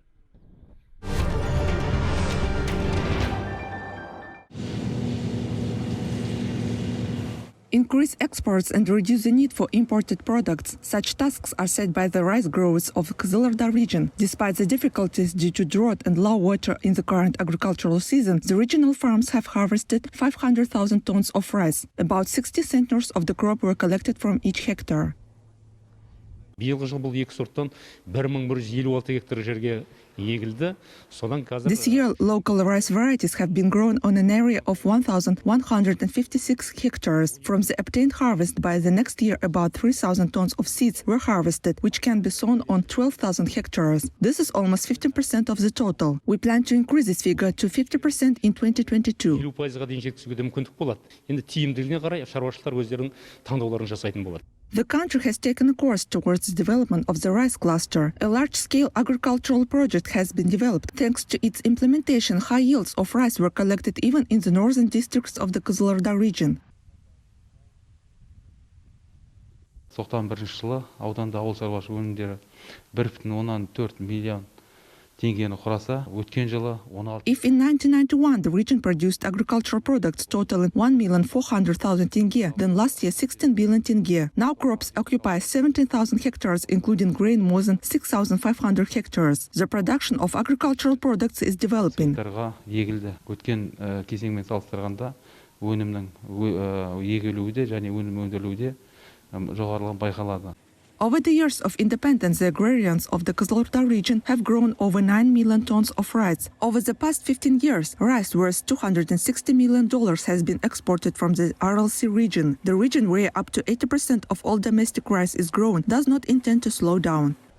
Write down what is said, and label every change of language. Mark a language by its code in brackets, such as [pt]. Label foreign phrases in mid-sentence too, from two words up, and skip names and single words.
[en] Increase exports and reduce the need for imported products. Such tasks are set by the rice growers of the Qazaq region. Despite the difficulties due to drought and low water in the current agricultural season, the regional farms have harvested 500,000 tons of rice. About 60 centers of the crop were collected from each hectare. [kk] Биылғы жыл бұл екі сорттан 1156 гектар жерге егілді. [en] This year, local rice varieties have been grown on an area of 1,156 hectares. From the obtained harvest by the next year, about 3,000 tons of seeds were harvested, which can be sown on 12,000 hectares. This is almost 15% of the total. We plan to increase this figure to 50% in 2022. [kk] 50%-ға дейін жеткізуге мүмкіндік болады. Енді тиімділігіне қарай шаруашылықтар өздерінің таңдауларын жасайтын болады. [en] The country has taken a course towards the development of the rice cluster. A large-scale agricultural project has been developed. Thanks to its implementation, high yields of rice were collected even in the northern districts of the Qazaq region. [kk] 91 жылы ауданда ауыл шаруашылығы өнімдері 1,4 миллион теңгені құраса, өткен жылы 16. [en] If in 1991 the region produced agricultural products totaling 1,400,000 tenge, then last year 16 billion tenge. Now crops occupy 17,000 hectares, including grain more than 6,500 hectares. The production of agricultural products is developing. [kk] Егілді. Өткен кезеңмен салыстырғанда өнімнің егілуде және өнім өндірілуде жоғарылығы байқалады. [en] Over the years of independence, the agrarians of the Qazaq region have grown over 9 million tons of rice. Over the past 15 years, rice worth $260 million has been exported from the Aral Sea region. The region where up to 80% of all domestic rice is grown does not intend to slow down.